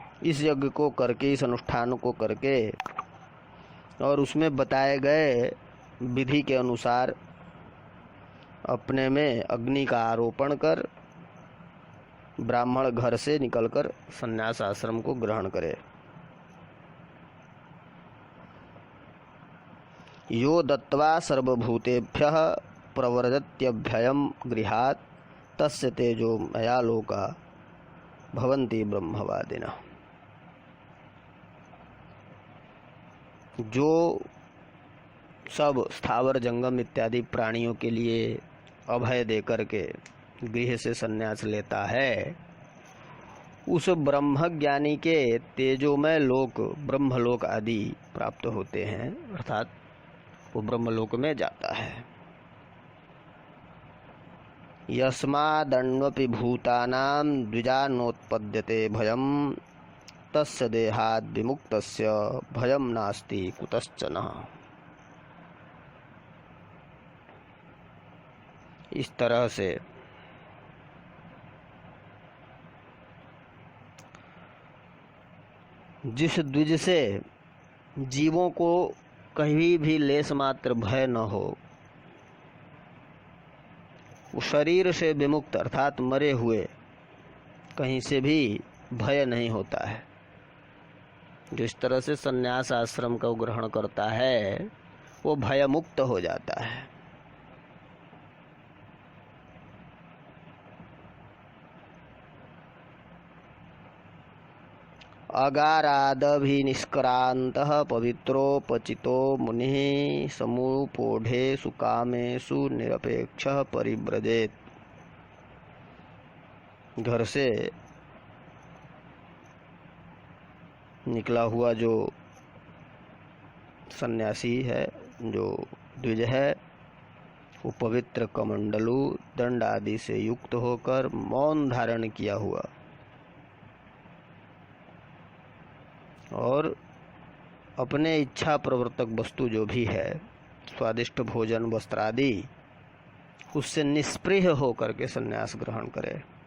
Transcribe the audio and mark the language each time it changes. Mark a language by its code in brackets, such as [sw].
[hi] इस यज्ञ को करके, इस अनुष्ठान को करके और उसमें बताए गए विधि के अनुसार अपने में अग्नि का आरोपण कर ब्राह्मण घर से निकलकर संन्यास आश्रम को ग्रहण करे। [sa] यो दत्त्वा सर्वभूतेभ्यः प्रव्रजत्यभ्ययम् गृहात् तस्य तेजो मया लोका भवन्ति ब्रह्मवादिनः। [hi] जो सब स्थावर जंगम इत्यादि प्राणियों के लिए अभय देकर के गृह से संन्यास लेता है, उस ब्रह्मज्ञानी के तेजोमय लोक ब्रह्मलोक आदि प्राप्त होते हैं, अर्थात वो ब्रह्मलोक में जाता है। [sa] यस्मादण्वपि भूतानां द्विजानोत्पद्यते भयम् तस्य देहाद् विमुक्तस्य भयम् नास्ति कुतश्चन। [hi] इस तरह से जिस द्विज से जीवों को कहीं भी लेस मात्र भय न हो, वो शरीर से विमुक्त अर्थात मरे हुए कहीं से भी भय नहीं होता है, जो इस तरह से संन्यास आश्रम का ग्रहण करता है वो भय मुक्त हो जाता है। [sa] अगारादभिनिष्क्रान्तः पवित्रोपचितो मुनिः समूपोढेषु कामेषु निरपेक्षः परिव्रजेत्। [hi] घर से निकला हुआ जो सन्यासी है, जो द्विज है, वो पवित्र कमंडलू दंड आदि से युक्त होकर मौन धारण किया हुआ और अपने इच्छा प्रवर्तक वस्तु जो भी है, स्वादिष्ट भोजन वस्त्र आदि, उससे निष्पृह होकर के संन्यास ग्रहण करे।